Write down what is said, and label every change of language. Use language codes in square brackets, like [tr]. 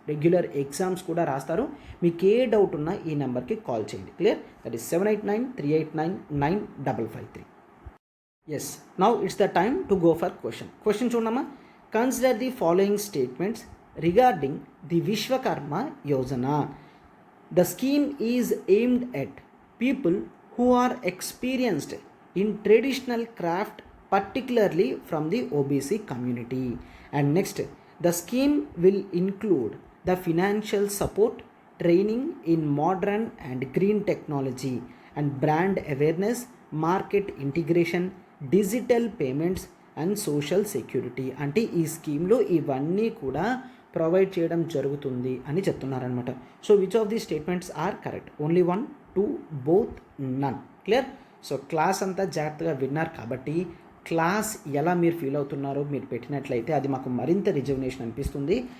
[te] Regular exams కూడా రాస్తారు. మీకు ఏ డౌట్ ఉన్నా ఈ నెంబర్కి కాల్ చేయండి. Clear? [en] That is 7893899553. Yes, now it's the time to go for question [te] చూడమ్మా. [en] Consider the following statements regarding the Vishwakarma Yojana. The scheme is aimed at people who are experienced in traditional craft, particularly from the OBC community. And next, the scheme will include the financial support, training in modern and green technology, and brand awareness, market integration, digital payments, and social security. [te] అంటే ఈ స్కీమ్లో ఇవన్నీ కూడా provide చేయడం జరుగుతుంది అని చెప్తున్నారనమాట. [en] So which of the statements are correct? Only 1, 2, both, none. Clear? [te] So class అంతా జాగ్రత్తగా విన్నారు కాబట్టి క్లాస్ ఎలా మీరు ఫీల్ అవుతున్నారో మీరు పెట్టినట్లయితే అది మాకు మరింత రిజర్వేషన్ అనిపిస్తుంది.